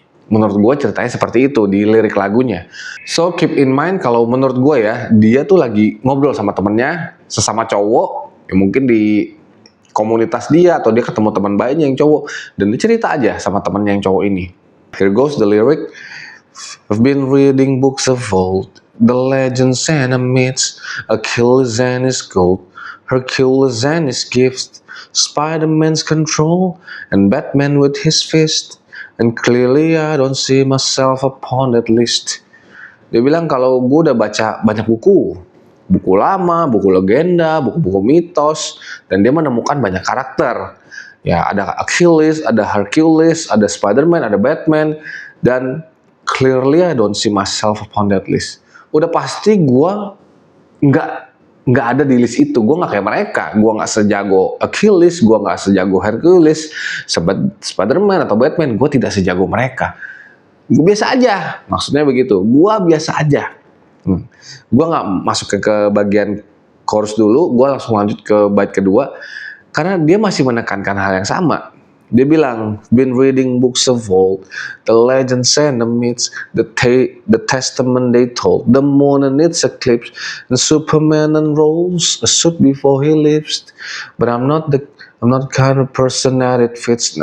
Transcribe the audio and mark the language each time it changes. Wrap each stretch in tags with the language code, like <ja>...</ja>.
<id>Menurut gue ceritanya seperti itu di lirik lagunya.</id> <en>So keep in mind</en> <id>kalau menurut gue ya, dia tuh lagi ngobrol sama temennya, sesama cowok, ya mungkin di komunitas dia atau dia ketemu teman baiknya yang cowok, dan dia cerita aja sama temennya yang cowok ini.</id> <en>Here goes the lyric. I've been reading books of old, the legends and the myths, Achilles and his gold, Hercules and his gifts, Spider-Man's control, and Batman with his fist. And clearly I don't see myself upon that list.</en> <id>Dia bilang kalau gue udah baca banyak buku lama, buku legenda, buku-buku mitos, dan dia menemukan banyak karakter. Ya ada Achilles, ada Hercules, ada Spider-Man, ada Batman, dan</id> <en>clearly I don't see myself upon that list.</en> <id>Udah pasti gue nggak ada di list itu. Gue nggak kayak mereka. Gue nggak sejago Achilles, gue nggak sejago Hercules, Spider-Man atau Batman. Gue tidak sejago mereka. Gue biasa aja. Maksudnya begitu. Gue biasa aja. Gue nggak masuk ke bagian chorus dulu. Gue langsung lanjut ke bait kedua. Karena dia masih menekankan hal yang sama. Dia bilang,</id> <en>been reading books of old, the legends and the myths, the testament they told, the moon and its eclipse, and Superman unrolls a suit before he lives, but I'm not kind of person that it fits.</en>